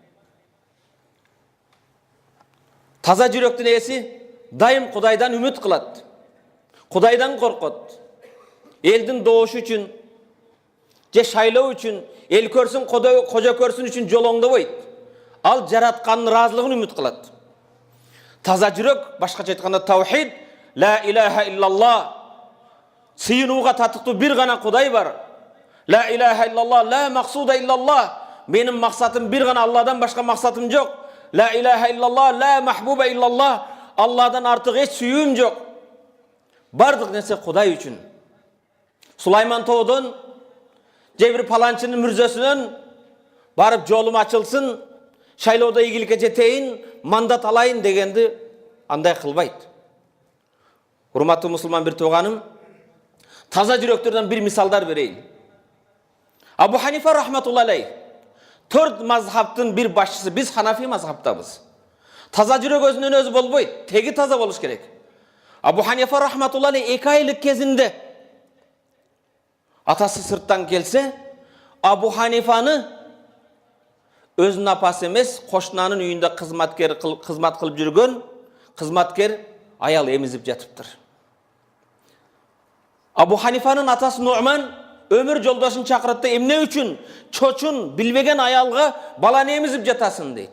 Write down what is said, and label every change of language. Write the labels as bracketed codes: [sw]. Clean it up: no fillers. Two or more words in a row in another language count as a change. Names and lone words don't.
[ky] Таза жүрөктүн ээси дайым Кудайдан үмүт кылат. Кудайдан коркот. Элдин доошу үчүн, же шайлоо үчүн, эл көрсүн, кожо көрсүн үчүн жолоңдобойт. Ал жараткандын ыраазылыгын үмүт кылат. Таза жүрөк, башкача айтканда таухид, [ar] لا إله إلا الله. [ky] Сыйынууга татыктуу бир гана Кудай бар. [ar] لا إله إلا الله، لا مقصود إلا الله. [ky] Менин максатым бир гана, Алладан башка максатым жок. [ar] لا إله إلا الله، لا محبوب إلا الله. [ky] Алладан артык эч сүйүүм жок. Бардык нерсе Кудай үчүн. Сулайман тоодон, же бир паланчынын мүрзөсүнөн барып жолум ачылсын, шайлоодо ийгиликке жетейин, мандат алайын дегенди андай кылбайт. Урматтуу мусулман бир тууганым, таза жүрөктөрдөн бир мисалдар берейин. Абу Ханифа [ar] رحمة الله عليه, [ky] 4 мазхабтын бир башчысы, биз Ханафи мазхабтабыз. Таза жүрөк өзүнөн өзү болбойт, теги таза болуш керек. Абу Ханифа [ar] رحمة الله عليه [ky] 2 айлык кезинде атасы сырттан келсе, Абу Ханифаны өзүнүн апасы эмес, кошунанын үйүндө кызмат кылып жүргөн кызматкер аял эмизип жатыптыр. Абу Ханифанын атасы Нуъман өмүр жолдошун чакырат да, эмне үчүн чочун билбеген аялга баланы эмизип жатасың дейт.